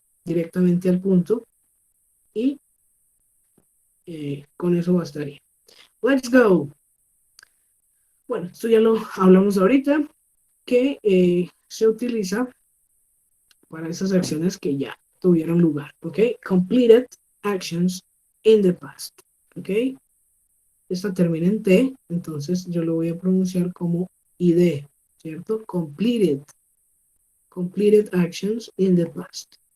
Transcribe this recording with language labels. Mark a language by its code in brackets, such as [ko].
[es] Directamente al punto. Y con eso bastaría. [en] Let's go. [es] Bueno, esto ya lo hablamos ahorita, que se utiliza para esas acciones que ya tuvieron lugar. ¿Ok? [en] Completed actions in the past. [es] ¿Ok? Esta termina en T, entonces yo lo voy a pronunciar como ID, ¿cierto? [en] Completed actions in the past.